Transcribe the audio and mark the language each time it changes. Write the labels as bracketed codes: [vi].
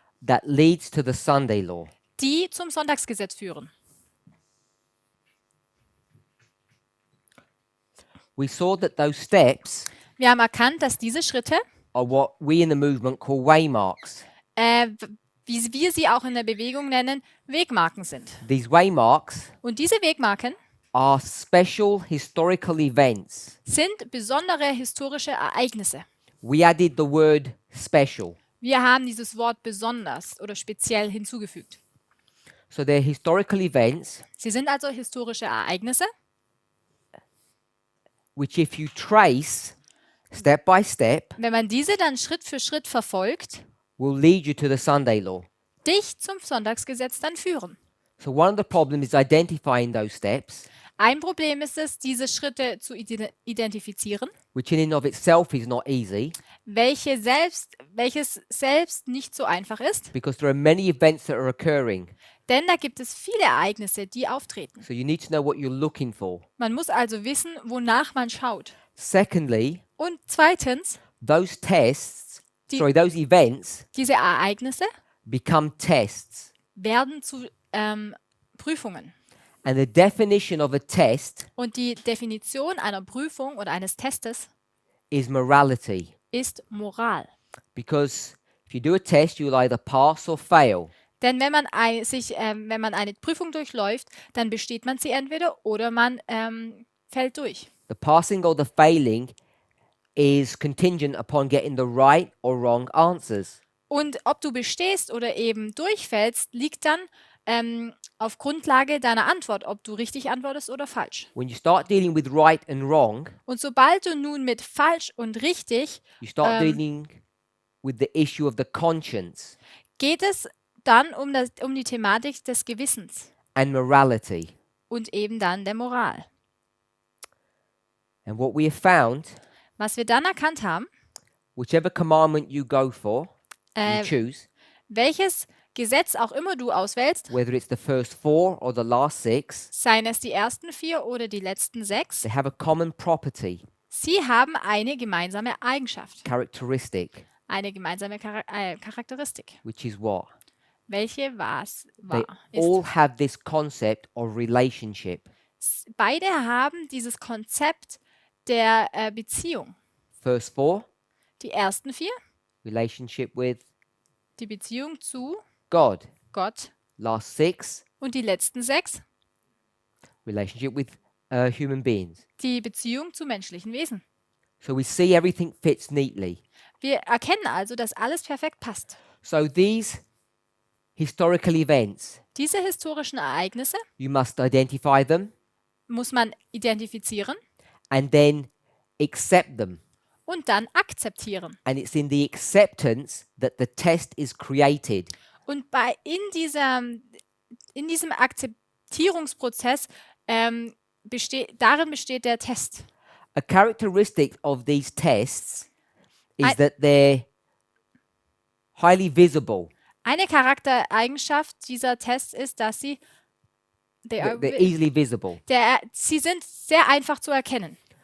[en] that leads to the Sunday law. [de] die zum Sonntagsgesetz führen. [en] We saw that those steps [de] Wir haben erkannt, dass diese Schritte, [en] are what we in the movement call waymarks. [de] wie wir sie auch in der Bewegung nennen, Wegmarken sind. [en] These waymarks [de] Und diese Wegmarken [en] are special historical events. [de] sind besondere historische Ereignisse. [en] We added the word special. [de] Wir haben dieses Wort besonders oder speziell hinzugefügt. [en] So they're historical events [de] Sie sind also historische Ereignisse, [en] which, if you trace step by step, [de] wenn man diese dann Schritt für Schritt verfolgt, [en] will lead you to the Sunday law. [de] dich zum Sonntagsgesetz dann führen. [en] So one of the problems is identifying those steps, [de] Ein Problem ist es, diese Schritte zu identifizieren, [en] which in and of itself is not easy [de] welches selbst nicht so einfach ist, [en] because there are many events that are occurring. [de] denn da gibt es viele Ereignisse, die auftreten. [en] So you need to know what you're looking for. [de] Man muss also wissen, wonach man schaut. [en] Secondly, [de] Und zweitens, [en] those [de] Die- [en] those events [de] diese Ereignisse [en] become tests. [de] werden zu Prüfungen. [en] And the definition of a test [de] Und die Definition einer Prüfung oder eines Testes [en] is morality. [de] ist Moral. [en] Because if you do a test, you'll either pass or fail. [de] Denn wenn man eine Prüfung durchläuft, dann besteht man sie entweder oder man fällt durch. [en] The passing or the failing is contingent upon getting the right or wrong answers. [de] Und ob du bestehst oder eben durchfällst, liegt dann auf Grundlage deiner Antwort, ob du richtig antwortest oder falsch. [en] When you start dealing with right and wrong, [de] Und sobald du nun mit falsch und richtig, [en] you start dealing with the issue of the conscience [de] geht es dann um die Thematik des Gewissens [en] and morality. [de] und eben dann der Moral. [en] And what we have found, [de] Was wir dann erkannt haben, [en] whichever commandment you go for, you äh, choose, [de] welches Gesetz auch immer du auswählst, [en] whether it's the first 4 or the last 6, [de] seien es die ersten 4 oder die letzten 6, [en] they have a common property, [de] sie haben eine gemeinsame Eigenschaft, [en] characteristic, [de] eine gemeinsame Charakteristik. [en] which is what? [de] Welche [en] They [de] war? [en] all have this concept of relationship. [de] Beide haben dieses Konzept der Beziehung. [en] First 4, [de] Die ersten 4, [en] relationship with [de] die Beziehung zu [en] God. [de] Gott, [en] Last 6, [de] und die letzten 6, [en] relationship with human beings. [de] die Beziehung zu menschlichen Wesen. [en] So we see everything fits neatly. [de] Wir erkennen also, dass alles perfekt passt. [en] So these historical events, [de] Diese historischen Ereignisse [en] you must identify them [de] muss man identifizieren [en] and then accept them. [de] und dann akzeptieren. [en] And it's in the acceptance that the test is created. [de] Und in diesem Akzeptierungsprozess darin besteht der Test. [en] A characteristic of these tests is I- that they're highly visible. [de] Eine Charaktereigenschaft dieser Tests ist, dass sie [en] They're easily visible. [de] sie sind sehr einfach zu erkennen.